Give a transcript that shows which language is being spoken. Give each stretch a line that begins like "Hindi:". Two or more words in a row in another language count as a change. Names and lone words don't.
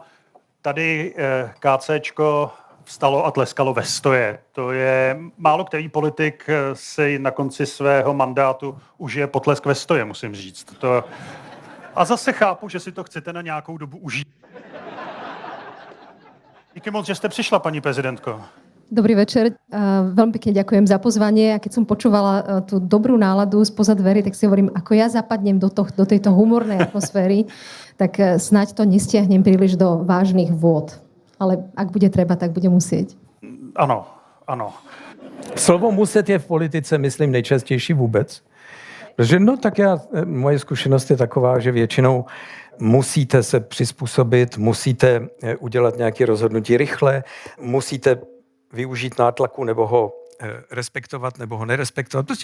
Czech: Tady KCčko vstalo a tleskalo ve stoje. To je málo který politik si na konci svého mandátu užije potlesk ve stoje, musím říct. A zase chápu, že si to chcete na nějakou dobu užít. Díky moc, že jste přišla, paní prezidentko. Dobrý večer.
Slovak: Veľmi pekne ďakujem za pozvanie. A keď som počúvala tú dobrú náladu spoza dverí, tak si hovorím, ako ja zapadnem do tejto humornej atmosféry, tak snáď to nestiahnem príliš do vážnych vôd. Ale ak bude treba, tak bude musieť.
Czech: Ano. Slovo muset je v politice, myslím, nejčastější vůbec. Protože moje zkušenost je taková, že většinou musíte se přizpůsobit, musíte udělat nějaké rozhodnutí rychle, musíte využít nátlaku nebo ho respektovat nebo ho nerespektovat.